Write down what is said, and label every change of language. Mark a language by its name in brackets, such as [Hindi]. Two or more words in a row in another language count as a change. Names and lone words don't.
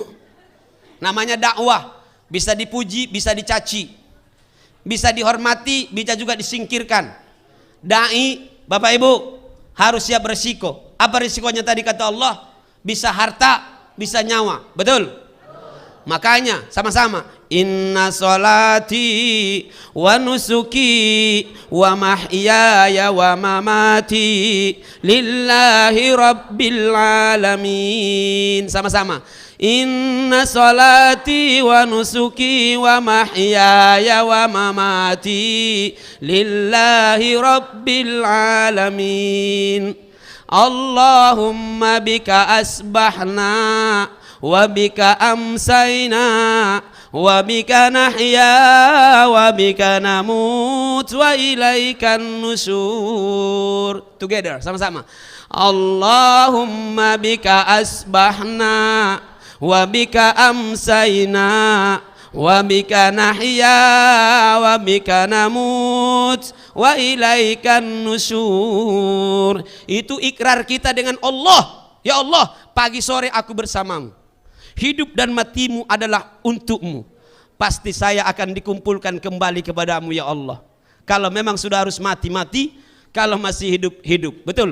[Indonesian] Namanya dakwah, bisa dipuji, bisa dicaci, bisa dihormati, bisa juga disingkirkan. Dai, Bapak Ibu, harus siap berisiko. Apa risikonya tadi kata Allah? Bisa harta, bisa nyawa. Betul? Makanya sama-sama, [Arabic] إن صلاتي ونسكي ومحياي ومماتي لله رب العالمين. [Indonesian] Sama-sama, [Arabic] إن صلاتي ونسكي ومحياي ومماتي لله رب العالمين. اللهم بك أصبحنا وبك أمسينا وبك نحيا وبك نموت وإليك النشور. [English] Together, [Indonesian] sama-sama. [Arabic] اللهم بك أصبحنا وبك أمسينا وبك نحيا وبك نموت وإليك النشور. [Indonesian] Itu ikrar kita dengan Allah. [Arabic] يا الله, [Indonesian] pagi sore aku bersamamu, hidup dan matimu adalah untukmu. Pasti saya akan dikumpulkan kembali kepadamu [Arabic] يا الله. [Indonesian] Kalau memang sudah harus mati, mati. Kalau masih hidup, hidup. Betul?